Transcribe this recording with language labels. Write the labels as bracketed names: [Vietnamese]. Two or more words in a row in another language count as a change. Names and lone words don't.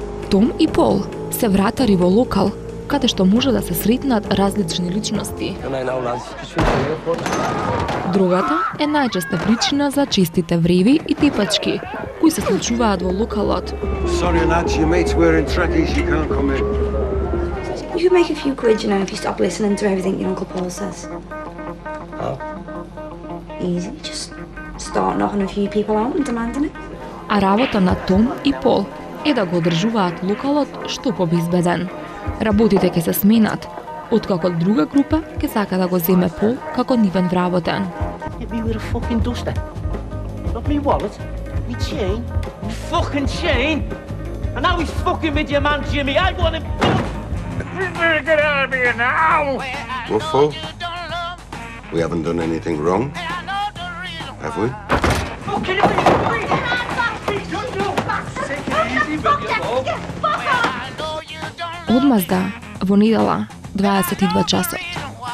[Macedonian] Том и Пол се вратари во локал каде што може да се сретнат различни личности. Дрогата е најчеста причина за честите вреви и тепачки кои се случуваат во локалот. [English] Sorry lads, your mate's wearing trackies, you can't come in. You could make a few quid, you know, if you stop listening to everything your Uncle Paul says. How? Easy, just start knocking a few people out and demanding it. [Macedonian] А работа на Том и Пол е да го одржуваат локалот што побезбеден. Работите ќе се сменат, откако друга група ќе сака да го земе Пол како нивен вработен. [English] Hit me with a fucking duster. Not me wallet, me chain, me fucking chain. And now he's fucking with your man Jimmy. I want him. You better get out of here now. What for? We haven't done anything wrong, have we? Fucking [Macedonian] Одмазда во недела 22 часот.